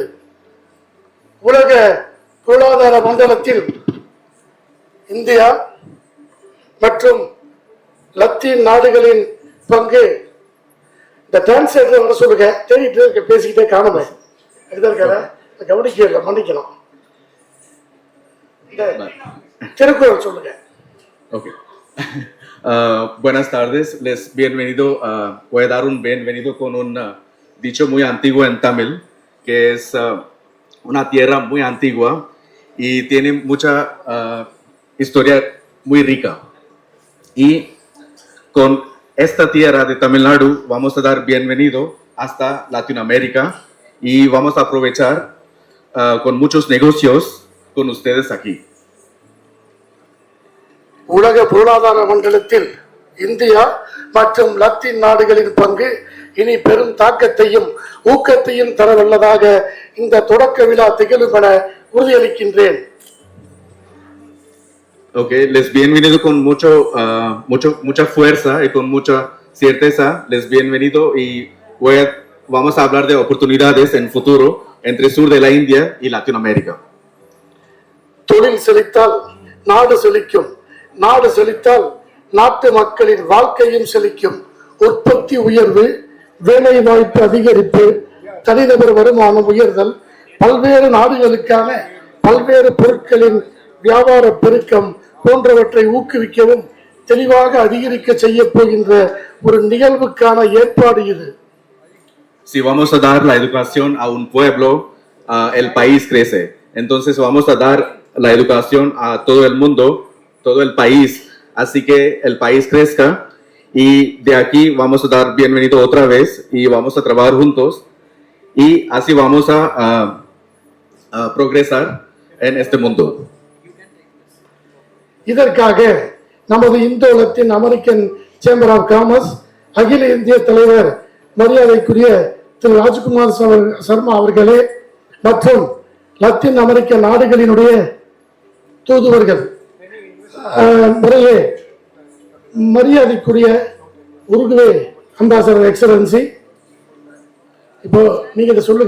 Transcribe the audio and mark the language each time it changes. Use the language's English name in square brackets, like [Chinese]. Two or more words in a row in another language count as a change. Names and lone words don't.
[Tamil] உலக பொருளாதார மண்டலத்தில் இந்தியா மற்றும் லத்தீன் நாடுகளின் பங்கு இந்த டிரான்ஸ்லேட்டர் வர சொல்லுங்க. தேடிட்டு இருக்க பேசிக்கிட்டே காணுமே இருக்காரா கவனிக்கல, மன்னிக்கணும். இந்த திருக்குறள் சொல்லுங்க. Ok. [Spanish] Buenas tardes, les bienvenido. Voy a dar un bienvenido con un dicho muy antiguo en Tamil, que es una tierra muy antigua y tiene mucha historia muy rica. Y con esta tierra de Tamil Nadu vamos a dar bienvenido hasta Latinoamérica y vamos a aprovechar con muchos negocios con ustedes aquí. [Tamil] உலக பொருளாதார மண்டலத்தில் இந்தியா மற்றும் லத்தீன் நாடுகளின் பங்கு இனி பெரும் தாக்கத்தையும் ஊக்கத்தையும் தரவல்லதாக இந்த தொடக்க விழா திகழும் என உறுதியளிக்கின்றேன். [Spanish] Ok, les bienvenido con mucha fuerza y con mucha certeza. Les bienvenido y vamos a hablar de oportunidades en futuro entre sur de la India y Latinoamérica. [Tamil] தொழில் செழித்தால் நாடு செழிக்கும், நாடு செழித்தால் நாட்டு மக்களின் வாழ்க்கையும் செழிக்கும். உற்பத்தி உயர்வு, வேலை வாய்ப்பு அதிகரிப்பு, தனிநபர் வருமானம் உயர்தல், பல்வேறு நாடுகளுக்கான பல்வேறு பொருட்களின் வியாபார பெருக்கம் போன்றவற்றை ஊக்குவிக்கவும் தெளிவாக அதிகரிக்க செய்ய போகின்ற ஒரு நிகழ்வுக்கான ஏற்பாடு இது. [Spanish] Si vamos a dar la educación a un pueblo, el país crece. Entonces vamos a dar la educación a todo el mundo, todo el país, así que el país crezca y de aquí vamos a dar bienvenido otra vez y vamos a trabajar juntos y así vamos a progresar en este mundo. [Tamil] இதற்காக நமது இந்தோ லத்தீன் அமெரிக்கன் சேம்பர் ஆஃப் காமர்ஸ் அகில இந்திய தலைவர் மரியாதைக்குரிய திரு ராஜ்குமார் சர்மா அவர்களே மற்றும் லத்தீன் அமெரிக்க நாடுகளினுடைய தூதுவர்கள், முறையே மரியாதைக்குரிய உருகுவே [English] ambassador excellency, [Tamil] இப்போ நீங்க இதை சொல்லுங்க.